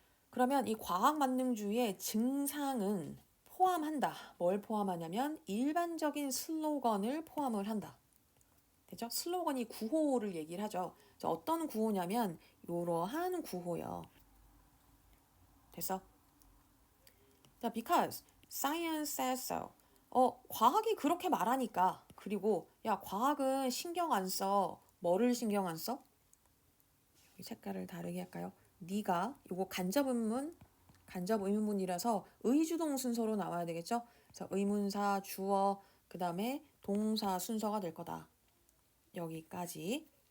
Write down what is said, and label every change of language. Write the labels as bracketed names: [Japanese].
[Korean] 그러면 이 과학 만능주의의 증상은 포함한다. 뭘 포함하냐면 일반적인 슬로건을 포함을 한다. 됐죠? 슬로건이 구호를 얘기를 하죠. 자, 어떤 구호냐면 이러한 구호요. 됐어? 자, [English] because science says so. [Korean] 과학이 그렇게 말하니까. 그리고 야, 과학은 신경 안 써. 뭐를 신경 안 써? 여기 색깔을 다르게 할까요? 네가 요거 간접 의문문이라서 의주동 순서로 나와야 되겠죠? 그래서 의문사, 주어, 그 다음에 동사 순서가 될 거다. 여기까지.